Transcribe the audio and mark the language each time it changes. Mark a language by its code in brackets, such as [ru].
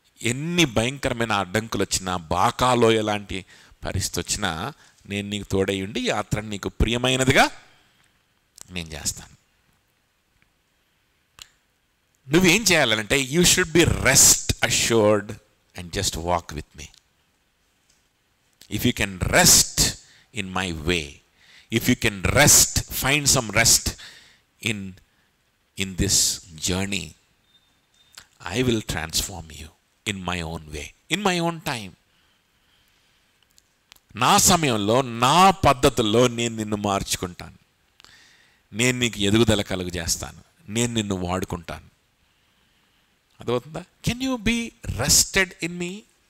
[te] ఎన్ని భయంకరమైన అడ్డంకులు వచ్చినా, బాకాలో ఎలాంటి పరిస్థితి వచ్చినా నేను నీకు తోడై ఉండి ఈ యాత్రను నీకు ప్రియమైనదిగా నేను చేస్తాను. నువ్వేం చేయాలంటే [en] You should be rest assured and just walk with me. If you can rest in my way, if you can rest, find some rest in this journey, I will transform you in my own way, in my own time. [te] నా సమయంలో, నా పద్ధతుల్లో నేను నిన్ను మార్చుకుంటాను. నేను నీకు ఎదుగుదల కలుగు చేస్తాను. నేను నిన్ను వాడుకుంటాను. అర్థమవుతుందా? [en] Can you be rested in me?